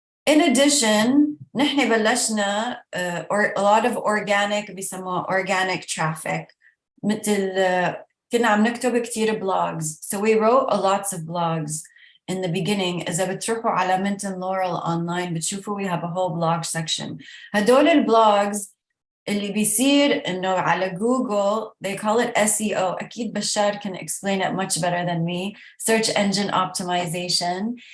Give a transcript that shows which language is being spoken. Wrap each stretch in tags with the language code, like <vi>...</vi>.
<en>In addition,</en> <ar>نحن بلشنا</ar> <en>a lot of organic</en> <ar>بيسموها</ar> <en>organic traffic</en> <ar>مثل كنا عم نكتب كتير</ar> <en>blogs. So we wrote lots of blogs in the beginning.</en> <ar>إذا بتروحوا على</ar> <en>Mint and Laurel online</en> <ar>بتشوفوا</ar> <en>we have a whole blog section.</en> <ar>هدول البلوجز اللي بيصير إنه على Google</ar> <en>they call it SEO.</en> <ar>أكيد</ar> <en>بشار can explain it much better than me. Search engine optimization.</en>